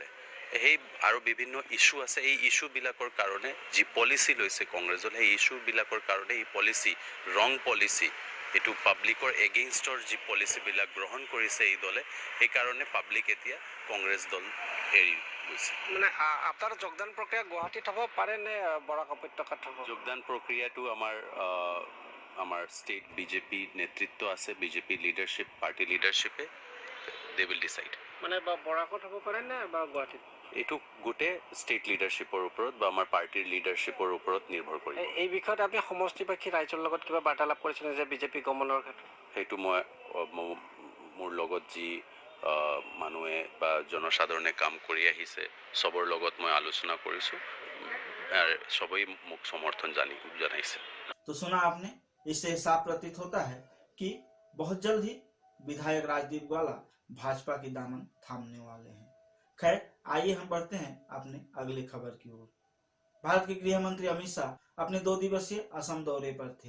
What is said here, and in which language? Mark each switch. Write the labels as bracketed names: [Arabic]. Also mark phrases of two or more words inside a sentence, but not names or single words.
[Assamese] সেই আৰু বিভিন্ন ইছ্যু আছে, এই ইছ্যুবিলাকৰ কাৰণে যি পলিচি লৈছে কংগ্ৰেছ দলে, সেই ইছ্যুবিলাকৰ কাৰণে এই পলিচি [English] wrong policy, [Assamese] এইটো পাব্লিকৰ এগেইনষ্টৰ যি পলিচিবিলাক গ্ৰহণ কৰিছে এই দলে, সেইকাৰণে পাব্লিক এতিয়া কংগ্ৰেছ দল এৰি গৈছে। আপোনাৰ যোগদান প্ৰক্ৰিয়া গুৱাহাটীত হ'ব পাৰে নে বৰাক উপত্যকাত হ'ব? যোগদান প্ৰক্ৰিয়াটো আমাৰ আমার স্টেট বিজেপি নেতৃত্ব আছে, [English] BJP leadership, party leadership they will decide. [Assamese] মানে বৰাকত হ'ব পাৰে নে বা গুৱাহাটীত? এইটো গোটেই [English] state leadership [Assamese] ওপৰত বা আমাৰ [English] party's leadership [Assamese] ওপৰত নিৰ্ভৰ কৰিব। এই বিষয়ত আপুনি সমষ্টিবাসী ৰাইজৰ লগত কিবা বাৰ্তালাপ কৰিছিলে যে বিজেপি গমনৰ ক্ষেত্ৰত? সেইটো মই মোৰ লগত যি মানুহে বা জনসাধাৰণে কাম কৰি আহিছে সবৰ লগত মই আলোচনা কৰিছোঁ আৰু সবেই মোক সমৰ্থন জনাইছে। [Hindi] तो सुना आपने, इससे साफ प्रतीत होता है कि बहुत जल्द ही विधायक राजदीप ग्वाला भाजपा की दामन थामने वाले हैं। खैर, आइए हम बढ़ते हैं अपने अगली खबर की ओर। भारत के गृह मंत्री अमित शाह अपने 2 दिवसीय असम दौरे पर थे।